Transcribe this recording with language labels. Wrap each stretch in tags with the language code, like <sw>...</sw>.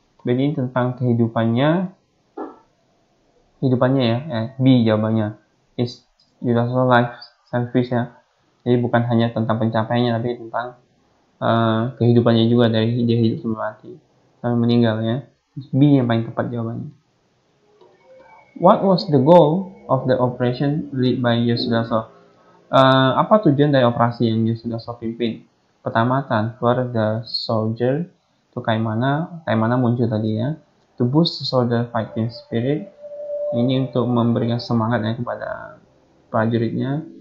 <id>Jadi tentang kehidupannya ya, B jawabannya.</id> <en>Is universal life service</en> <id>ya. Jadi bukan hanya tentang pencapaiannya, tapi tentang kehidupannya juga, dari dia hidup sampai mati, sampai meninggal ya. B yang paling tepat jawabannya.</id> <en>What was the goal of the operation led by Yosudarso?</en> <id>Apa tujuan dari operasi yang Yosudarso pimpin? Pertama,</id> <en>transfer the soldier to Kaimana.</en> <id>Kaimana muncul tadi ya.</id> <en>To boost the soldier fighting spirit.</en> <id>Ini untuk memberikan semangat ya kepada prajuritnya.</id>